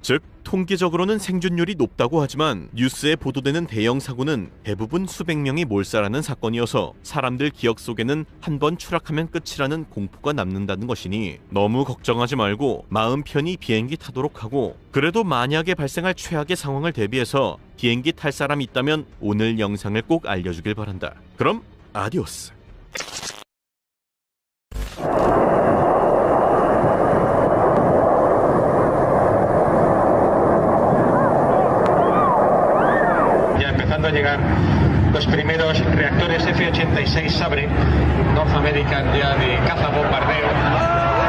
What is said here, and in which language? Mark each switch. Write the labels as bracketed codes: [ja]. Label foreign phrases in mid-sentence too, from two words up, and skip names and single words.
[ko] 즉 통계적으로는 생존율이 높다고 하지만 뉴스에 보도되는 대형 사고는 대부분 수백 명이 몰살하는 사건이어서 사람들 기억 속에는 한 번 추락하면 끝이라는 공포가 남는다는 것이니 너무 걱정하지 말고 마음 편히 비행기 타도록 하고, 그래도 만약에 발생할 최악의 상황을 대비해서 비행기 탈 사람이 있다면 오늘 영상을 꼭 알려주길 바란다. 그럼 아디오스. [es] A llegar los primeros reactores F-86 Sabre, North American ya de caza bombardeo.